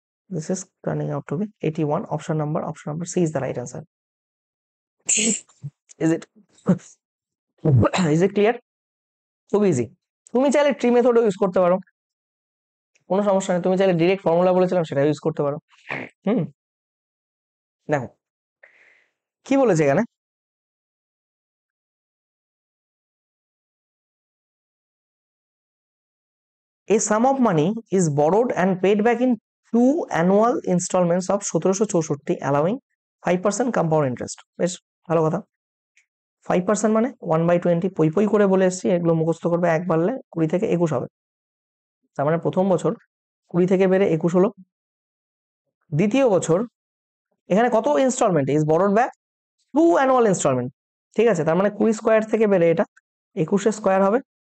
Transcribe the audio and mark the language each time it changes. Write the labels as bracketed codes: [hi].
[en] This is turning out to be 81। Option number C is the right answer. Is it is it clear? খুব easy. [bn] তুমি চাইলে tree মেথডও use করতে পারো, কোনো সমস্যা নেই। তুমি চাইলে ডিরেক্ট ফর্মুলা বলেছিলাম সেটা ইউজ করতে পারো। হুম, দেখো কি বলেছে এখানে, [en] a sum of money is borrowed and paid back in 2 annual installments of 1764, allowing 5% compound interest। [bn] বেশ ভালো কথা। 5% মানে 1/20, পই পই করে বলে এসছি, এগুলো মুখস্থ করবে, এক বাড়লে 20 থেকে 21 হবে। তার মানে প্রথম বছর 20 থেকে বেড়ে 21 হলো। দ্বিতীয় বছর এখানে কত instalment? Is borrowed back 2 annual instalment, ঠিক আছে? তার মানে 20 স্কোয়ার থেকে বেড়ে এটা 21 স্কোয়ার হবে।